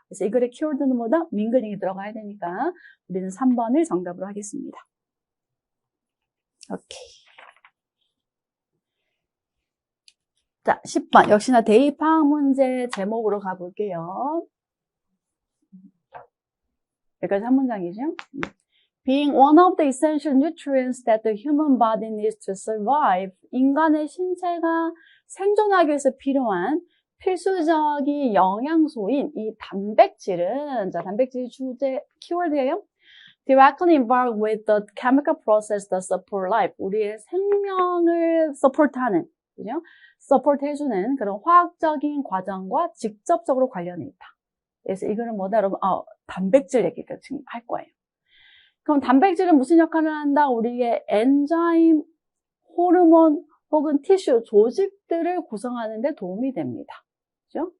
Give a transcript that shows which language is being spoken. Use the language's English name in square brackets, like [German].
[Korean] 그래서 이 글의 키워드는 뭐다? 밍글링이 들어가야 되니까 우리는 3번을 정답으로 하겠습니다. 오케이. 자, 10번. 역시나 대입학 문제 제목으로 가볼게요. 여기까지 한 문장이죠. [English] Being one of the essential nutrients that the human body needs to survive. [Korean] 인간의 신체가 생존하기 위해서 필요한 필수적인 영양소인 이 단백질은, 자, 단백질 주제 키워드예요. [English] Directly involved with the chemical process that support life. [Korean] 우리의 생명을 서포트하는, 그죠? 서포트 해주는 그런 화학적인 과정과 직접적으로 관련이 있다. 그래서 이거는 뭐다, 여러분? 단백질 얘기가 지금 할 거예요. 그럼 단백질은 무슨 역할을 한다? 우리의 엔자임, 호르몬 혹은 티슈, 조직들을 구성하는 데 도움이 됩니다. 그죠?